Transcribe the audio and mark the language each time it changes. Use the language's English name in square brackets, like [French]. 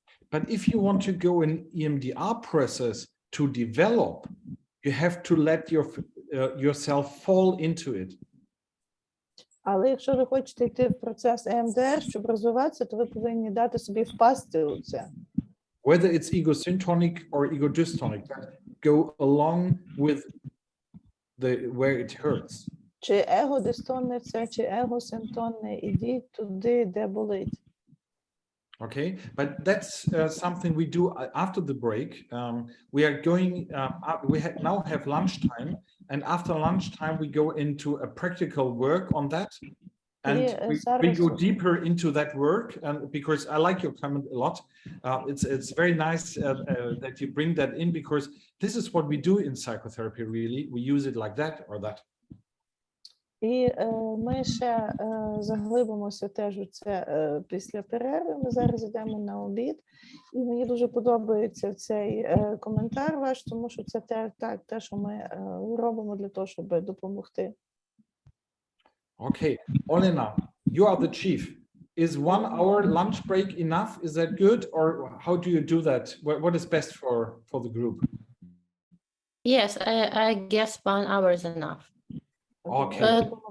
[English] But if you want to go in EMDR process to develop, you have to let yourself fall into it. [Ukrainian] Але якщо ви хочете йти в процес EMDR, щоб розвиватися, то ви повинні дати собі впасти у це. [English] Whether it's egosyntonic or egodystonic, go along with where it hurts. [Ukrainian] Чи егодистонне це, чи егосинтонне, ідіть туди, де болить. [English] Okay, but that's something we do after the break. We are going, now have lunchtime, and after lunchtime we go into a practical work on that. And we go deeper into that work, and because I like your comment a lot. It's very nice that you bring that in, because this is what we do in psychotherapy, really. We use it like that or that. [Ukrainian] І ми ще заглибимося теж у це після перерви. Ми зараз йдемо на обід. І мені дуже подобається цей коментар ваш, тому що це те, що ми робимо для того, щоб допомогти. [English] Okay, Olena, you are the chief. Is 1 hour lunch break enough? Is that good? Or how do you do that? What is best for the group? Yes, I guess 1 hour is enough. Okay.